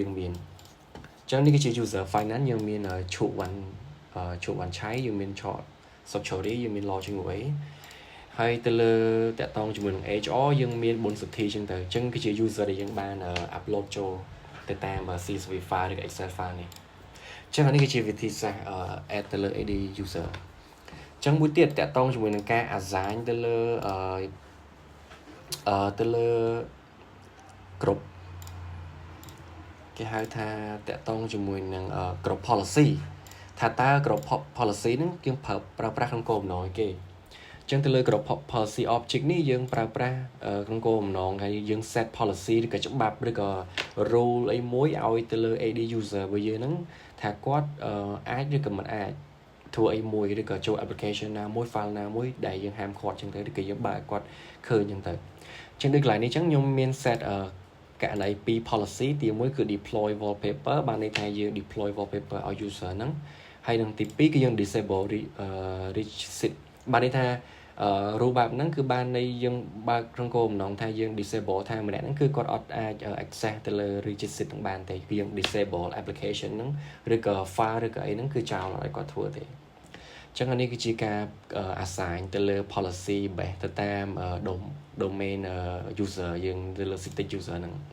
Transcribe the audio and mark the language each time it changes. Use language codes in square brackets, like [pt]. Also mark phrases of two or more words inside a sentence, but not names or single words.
[km] យើងមានអញ្ចឹងនេះគឺជា [en] user finance [km] យើងមានឈុវ៉ាន់ឆៃយើងមាន [en] short subchory [km] យើងមាន [en] login away [km] ហើយទៅលើតាក់ទងជាមួយនឹង HR យើងមានបុណ្យសុទ្ធីអញ្ចឹងទៅអញ្ចឹងគឺជា user ដែលយើងបាន upload ចូលទៅតាម [en] CSV file [km] ឬ [en] Excel file [km] នេះអញ្ចឹងនេះគឺជាវិធីសាស្ត្រ add ទៅលើ [en] AD user [km] អញ្ចឹងមួយទៀតតាក់ទងជាមួយនឹងការ assign ទៅ លើ group គេហៅថាតាក់ទងជាមួយនឹង [en] group policy [km] ថាតើ [en] group policy [km] ហ្នឹងយើងប្រើប្រាស់ក្នុងគោលបំណងគេអញ្ចឹងទៅលើ [en] group policy object [km] នេះយើងប្រើប្រាស់ក្នុងគោលបំណងហើយយើង [en] set policy [km] ឬក៏ច្បាប់ឬក៏ rule អីមួយ ឲ្យទៅលើ [en] AD user [km] របស់យើងហ្នឹងថាគាត់អាចឬក៏មិនអាចធ្វើអីមួយឬក៏ចូល application ណាមួយ file ណាមួយដែលយើងហាមឃាត់អញ្ចឹងទៅឬក៏យើងបើកគាត់ឃើញអញ្ចឹ ងទៅអញ្ចឹងដូចកន្លែងនេះអញ្ចឹងខ្ញុំមាន set ករណីពីរ policy ទី1គឺ [en] deploy wallpaper [km] បានន័យថាយើង [en] deploy wallpaper [km] ឲ្យ user ហ្នឹងហើយនឹងទី 2គឺយើង [en] disable register [km] បានន័យថារូបបែបហ្នឹងគឺបានន័យយើងបើកក្នុងគោលបំណងថាយើង disable ថាម្នាក់ហ្នឹងគឺ គាត់អត់អាច access ទៅលើ register ទាំងបានទេគឺយើង [en] disable application [km] ហ្នឹងឬក៏ file ឬក៏អីហ្នឹងគឺចោលឲ្យគាត់ធ្វើទេអញ្ចឹងនេះគឺជាការ assign ទៅលើ [en] policy base [km] ទៅតាម [en] domain user [km] យើងទៅលើ [en] system user [km] ហ្នឹង